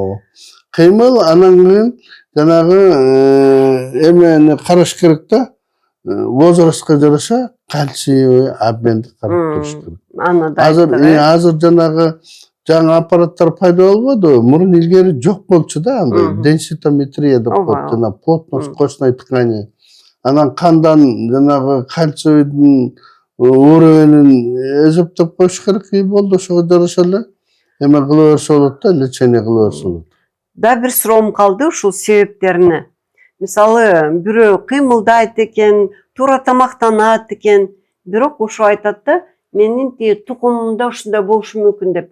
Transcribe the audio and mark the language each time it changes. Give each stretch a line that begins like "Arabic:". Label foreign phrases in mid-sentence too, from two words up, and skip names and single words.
Kyrgyz: Кыймыл анан кийин жанагы эмени караш керек да. Возрастка жараша кальций обменди карап туруш керек. Аны да Азыр жанагы жаңы аппараттар пайда болбоду, мурун илгери жок болчу да, андай денситометрия деп коет, жана
Russian: плотность костной ткани.
Kyrgyz: Анан кандан жанагы кальцийдин уровенин эсептеп коюш керек болду, ошого жараша эле эме кыла берсе болот да, лечение кыла берсе болот. Да, бир суроом калды ушул себептерине. Мисалы, бирөө кыймылдайт экен, туура тамактанат экен, бирок ошо айтат да, менин тукумумда ушундай болушу мүмкүн деп.